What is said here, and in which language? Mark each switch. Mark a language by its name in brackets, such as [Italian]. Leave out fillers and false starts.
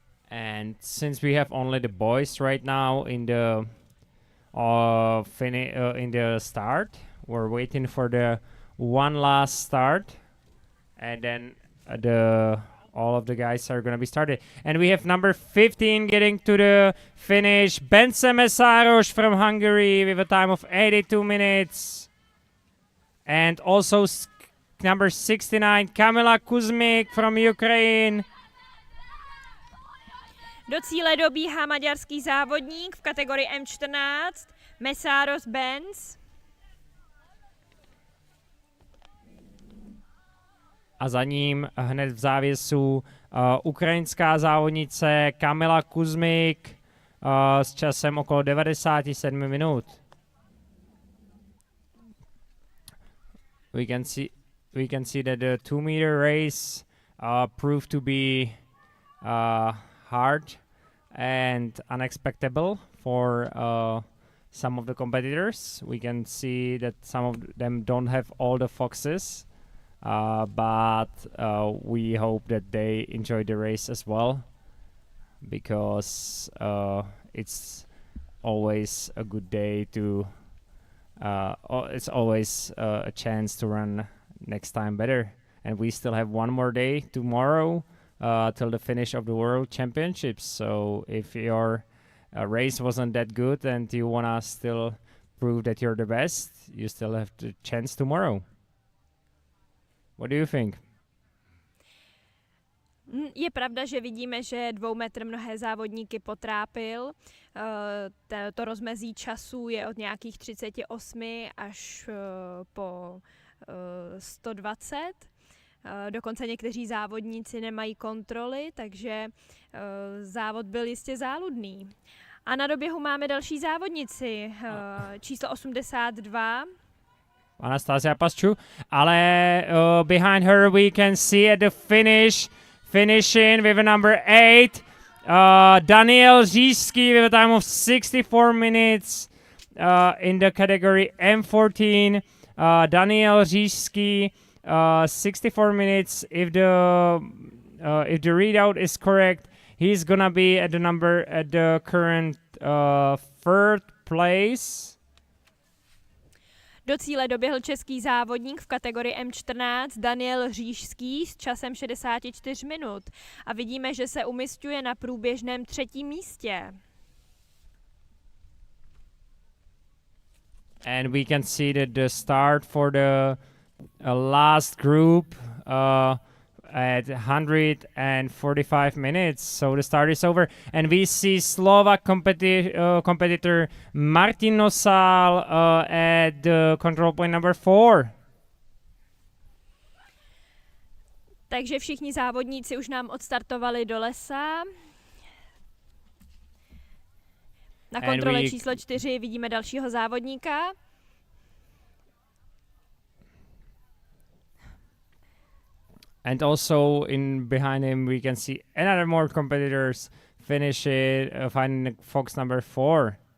[English] And since we have only the boys right now in the in the start, we're waiting for the one last start, and then all of the guys are gonna be started. And we have number 15 getting to the finish, Bence Mesáros from Hungary with a time of 82 minutes. And also number 69, Kamila Kuzmik from Ukraine. [Czech] Do cíle dobíhá maďarský závodník v kategorii M14, Mesáros Benz. A za ním hned v závěsu ukrajinská závodnice Kamila Kuzmik s časem okolo 97 minut. [English] We can see that the 2-meter race proved to be hard and unexpectable for some of the competitors. We can see that some of them don't have all the foxes, but we hope that they enjoy the race as well, because it's always a good day to it's always a chance to run next time better. And we still have one more day tomorrow till the finish of the World Championships. So if your race wasn't that good and you wanna still prove that you're the best, you still have the chance tomorrow. What do you think? [Czech] Je pravda, že vidíme, že 2 metr mnohé závodníky potrápil. To rozmezí času je od nějakých 38 až po 120. Dokonce někteří závodníci nemají kontroly, takže závod byl jistě záludný. A na doběhu máme další závodnici, číslo 82. [English] Anastasia Pascu, [Czech] ale [English] behind her we can see at the finishing with a number 8, Daniel Říšský with a time of 64 minutes in the category M14. Daniel Říšský, 64 minutes. If the readout is correct, he's gonna be at the current 3rd place. [Czech] Do cíle doběhl český závodník v kategorii M14 Daniel Říšský s časem 64 minut a vidíme, že se umisťuje na průběžném 3. místě. [English] And we can see that the start for the last group at 145 minutes. So the start is over. And we see Slovak competitor Martin Nosal at the control point number 4. [Czech] Takže všichni závodníci už nám odstartovali do lesa. Na kontrole číslo 4 vidíme dalšího závodníka. [English] And also behind him we can see another more competitors finish it, finding fox number 4.